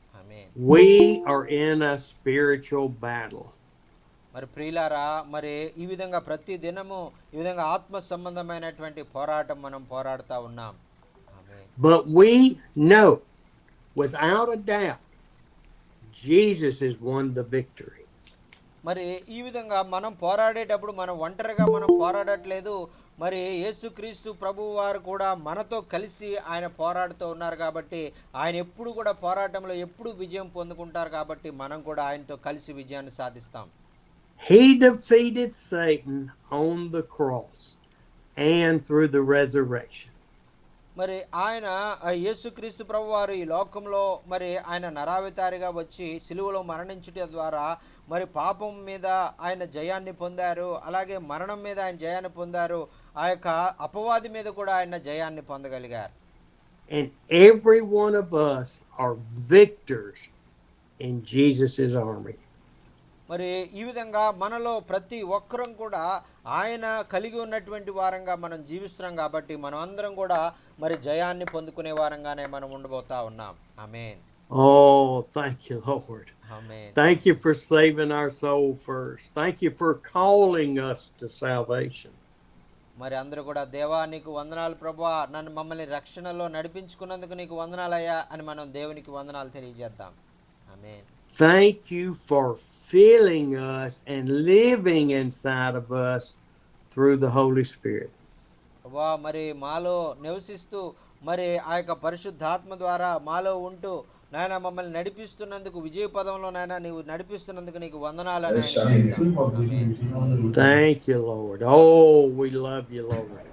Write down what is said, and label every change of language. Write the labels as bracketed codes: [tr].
[te] Amen. [en] We are in a spiritual battle. [te] మరి ప్రియులారా, మరి ఈ విధంగా ప్రతి దినము ఈ విధంగా ఆత్మ సంబంధమైనటువంటి పోరాటం మనం పోరాడుతూ ఉన్నాం. ఆమేన్. [en] But we know without a doubt Jesus has won the victory. [te] మరి ఈ విధంగా మనం పోరాడేటప్పుడు మనం ఒంటరిగా మనం పోరాడట్లేదు. మరి యేసుక్రీస్తు ప్రభువు వారు కూడా మనతో కలిసి ఆయన పోరాడుతూ ఉన్నారు కాబట్టి ఆయన ఎప్పుడు కూడా పోరాటంలో ఎప్పుడు విజయం పొందుకుంటారు కాబట్టి మనం కూడా ఆయనతో కలిసి విజయాన్ని సాధిస్తాం. [en] He defeated Satan on the cross and through the resurrection. [te] మరి ఆయన యేసుక్రీస్తు ప్రభువారు ఈ లోకంలో మరి ఆయన నరావతారిగా వచ్చి సిలువలో మరణించుట ద్వారా మరి పాపం మీద ఆయన జయాన్ని పొందారు. అలాగే మరణం మీద ఆయన జయాన్ని పొందారు. ఆ యొక్క అపవాది మీద కూడా ఆయన జయాన్ని పొందగలిగారు. [en] And every one of us are victors in Jesus' army. [te] మరి ఈ విధంగా మనలో ప్రతి ఒక్కరం కూడా ఆయన కలిగి ఉన్నటువంటి వారంగా మనం జీవిస్తున్నాం కాబట్టి మనం అందరం కూడా మరి జయాన్ని పొందుకునే వారంగానే మనం ఉండబోతా ఉన్నాం. ఆమేన్. [en] Oh, thank you, Lord. [te] Amen. [en] Thank you for saving our soul first. Thank you for calling us to salvation. [te] మరి అందరూ కూడా దేవా నీకు వందనాలు ప్రభువా, నన్ను మమ్మల్ని రక్షణలో నడిపించుకున్నందుకు నీకు వందనాలయ్యా అని మనం దేవునికి వందనాలు తెలియజేద్దాం. ఆమేన్. [en] Thank you for filling us and living inside of us through the Holy Spirit. [te] ప్రభువా, మరి మాలో నివసిస్తూ మరి ఆ యొక్క పరిశుద్ధాత్మ ద్వారా మాలో ఉంటూ నాయన మమ్మల్ని నడిపిస్తున్నందుకు, విజయ పదంలో నాయన నీవు నడిపిస్తున్నందుకు నీకు వందనాలు అని ఆయన చెప్తాం. ఆమేన్. [en] Thank you, Lord. Oh, we love you, Lord.